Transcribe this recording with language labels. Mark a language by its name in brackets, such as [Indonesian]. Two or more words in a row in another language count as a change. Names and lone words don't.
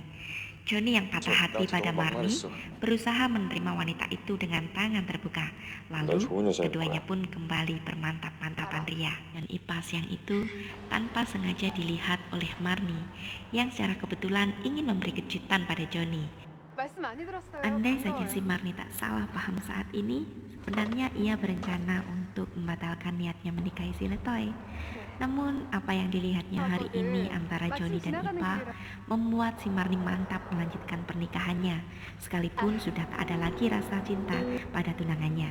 [Indonesian] Joni yang patah hati pada Marni berusaha menerima wanita itu dengan tangan terbuka. Lalu keduanya pun kembali bermantap-mantapan ria. Dan Ipah siang itu tanpa sengaja dilihat oleh Marni yang secara kebetulan ingin memberi kejutan pada Joni. [Korean] 말씀 많이 들었어요. [Indonesian] Andai saja [Korean] 반가워요. [Indonesian] si Marni tak salah paham saat ini, sebenarnya ia berencana untuk membatalkan niatnya menikahi si Letoy. Namun apa yang dilihatnya hari ini antara Joni dan Ipah membuat si Marni mantap melanjutkan pernikahannya, sekalipun sudah tak ada lagi rasa cinta pada tunangannya.